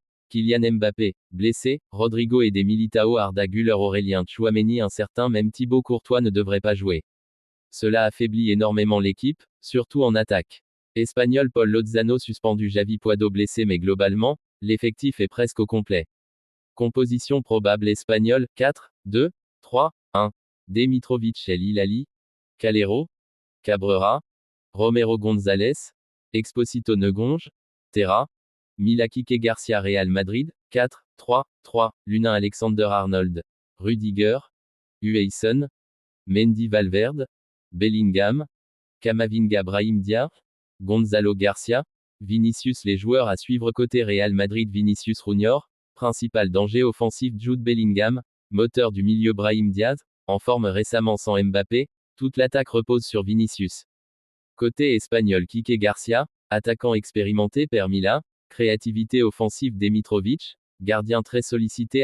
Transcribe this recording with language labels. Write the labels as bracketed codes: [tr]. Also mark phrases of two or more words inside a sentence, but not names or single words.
[fr] Kylian Mbappé, blessé, Rodrigo et des Militao, Arda Güler, Aurélien Tchouaméni incertain, même Thibaut Courtois ne devrait pas jouer. Cela affaiblit énormément l'équipe, surtout en attaque. Espagnol, Paul Lozano suspendu, Javi Puado blessé, mais globalement, l'effectif est presque au complet. Composition probable. Espagnol, 4, 2, 3, 1. Dimitrovic, El Hilali, Calero, Cabrera, Romero González, Exposito Negonge, Terra, Mila Kike Garcia. Real Madrid, 4, 3, 3, Lunin Alexander-Arnold, Rudiger, Huijsen, Mendy Valverde, Bellingham, Camavinga Brahim Diaz, Gonzalo Garcia, Vinicius. Les joueurs à suivre côté Real Madrid. Vinicius Junior, principal danger offensif. Jude Bellingham, moteur du milieu. Brahim Diaz, en forme récemment sans Mbappé, toute l'attaque repose sur Vinicius. Côté espagnol, Kike Garcia, attaquant expérimenté. Per Mila, créativité offensive. Dimitrovic, gardien très sollicité.